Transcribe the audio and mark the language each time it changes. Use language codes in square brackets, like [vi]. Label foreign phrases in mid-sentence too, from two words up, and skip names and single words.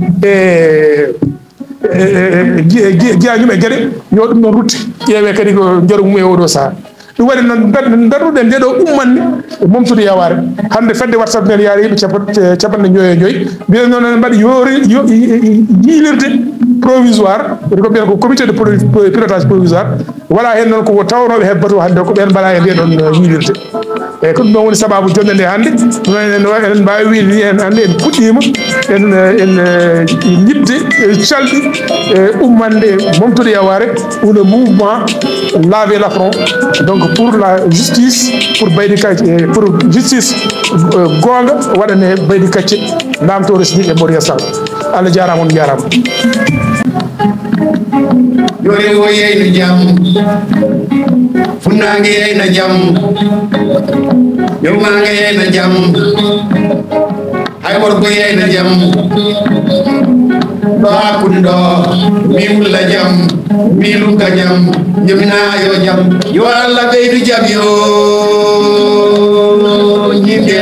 [ff] Guiya Ndioum e Guéɗé yo ɗum ɗon rutte ƴeewe kadi ko jooru mum e oɗo saaha ɗum waɗi noon darruɗen nde ɗo ummanne momtude yaware hande fedde WhatsApp nden yaari yimɓe capanɗe joyi e joyyi mbiɗen noon en mbaɗi yiilirde provisoire ko ɓen ko [fr] comité de pilotage provisoire [ff] waɗa hen noon ko tawnoɓe he bateau hande ko ɓen mbaɗa e nde ɗon yiilirde eyyi ko ɗum ɗon woni sababu jonde nde hande enen mbawi wiide ni en hande en puɗɗima en ñibde calɗi ummande momtude yaware [fr] ou le mouvement laver l'affront donc pour la justice pour Baydi Kacci pour justice [ff] gonga waɗane Baydi Kacci lamtore Sidiki e Mamadou Yoro Sall Allah jarama on jarama yore wo yeyno jaam funnange yeyno jaam yewmanga yeyno jaam hay worko yeyno jaam ɗo hakkude ɗo mi wulla jaam mi lugga jaam jomina yo jaam yo Allah ɓeydu jaam yo yimɓen